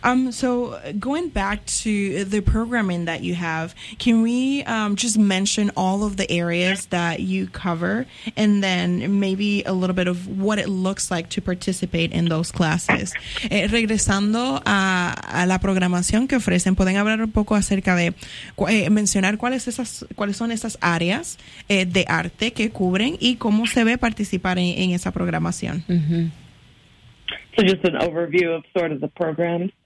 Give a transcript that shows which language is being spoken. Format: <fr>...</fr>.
<en>So going back to the programming that you have, can we just mention all of the areas that you cover and then maybe a little bit of what it looks like to participate in those classes?</en> <es>Regresando a la programación que ofrecen, ¿pueden hablar un poco acerca de mencionar cuáles son esas áreas de arte que cubren y cómo se ve participar en esa programación? Mm-hmm.</es> <en>So just an overview of sort of the program.</en>